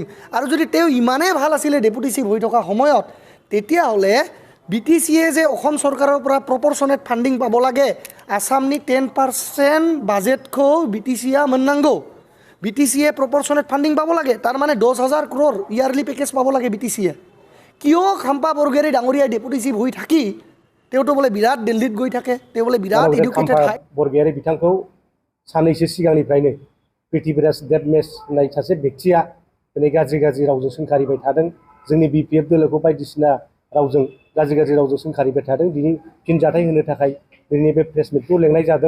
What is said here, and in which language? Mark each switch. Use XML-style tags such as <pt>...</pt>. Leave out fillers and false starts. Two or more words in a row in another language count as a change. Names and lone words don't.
<as>আৰু যদি তেওঁ ইমানেই ভাল আছিলে</as> <en>deputy chief</en> <as>হৈ থকা সময়ত, তেতিয়াহ'লে BTCয়ে যে অসম চৰকাৰৰ পৰা</as> <en>proportionate funding</en> <as>পাব লাগে,</as> <brx>आसामनि 10% बाजेटखौ BTCया मोननांगौ,</brx> <as>BTCয়ে</as> <en>proportionate funding</en> <as>পাব লাগে। তাৰমানে 10,000 crore</as> <en>yearly package</en> <as>পাব লাগে BTCয়ে। কিয় খাম্পা বৰগোহাঞি ডাঙৰীয়াই</as> <en>deputy chief</en> <as>হৈ থাকি তেওঁতো বোলে বিৰাট দিল্লীত গৈ থাকে, তেওঁ বোলে বিৰাট এডুকেটেড হয়।</as> <brx>बरगयारि बिथांखौ साननैसो सिगांनिफ्रायनो पृथ्वीराज देव मेस होननाय सासे बेक्तिया दिनै गाज्रि रावजों सोंखारिबाय थादों। जोंनि BPF दोलोखौ बायदिसिना रावजों गाज्रि रावजों सोंखारिबाय थादों। बिनि फिनजाथाय होनो थाखाय दिनै बे</brx> <en>press meet</en> <brx>लेंनाय जादों।</brx>